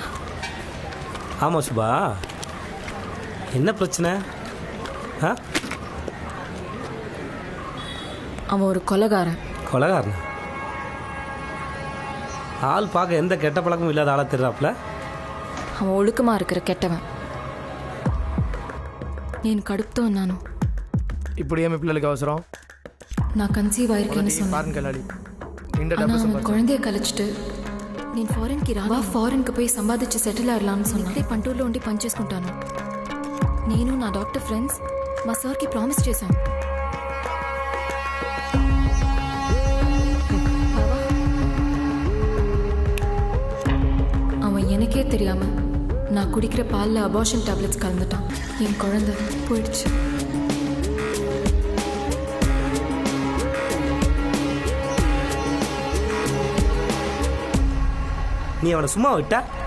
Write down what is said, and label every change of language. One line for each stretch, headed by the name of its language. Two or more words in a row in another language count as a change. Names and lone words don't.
Tamil: ஆமாம் சுபா, என்ன பிரச்சனை? ஆ, அவன் ஒரு கொலைகாரன். கொலைகாரன்? ஆள் பார்க்க எந்த கெட்ட பழக்கமும் இல்லாத ஆளாக தெரிறாப்புல. அவன் ஒழுக்கமா இருக்கிற கெட்டவன்.
Telugu: నేను కడుపుతో ఉన్నాను. ఇప్పుడు ఏమి పిల్లలకి అవసరం?
Tamil: நான் கன்சீவ் ஆயிருக்கேன்னு சொன்னேன்.
Telugu: ఫారెన్కి వెళ్ళాలి. ఇంటర్
Tamil: ஆனா
Telugu: డబ్బు
Tamil: அவன்
Telugu: సంపాదించాలి.
Tamil: குழந்தைய கழிச்சிட்டு
Telugu: నేను ఫారెన్కి వా ఫారెన్కి పోయి సంపాదించి సెటిల్ అవ్వాలని
Tamil: சொன்னான்.
Telugu: ఇక్కడే పంటూరులో ఉండి పని చేసుకుంటాను. నేను నా డాక్టర్ ఫ్రెండ్స్ మా సార్కి ప్రామిస్ చేశాం.
Tamil: அவன் எனக்கே தெரியாம நான் குடிக்கிற பாலில் அபார்ஷன் டேப்லெட்ஸ் கலந்துட்டான். என் குழந்தை போயிடுச்சு. நீ அவனை சும்மா விட்டா?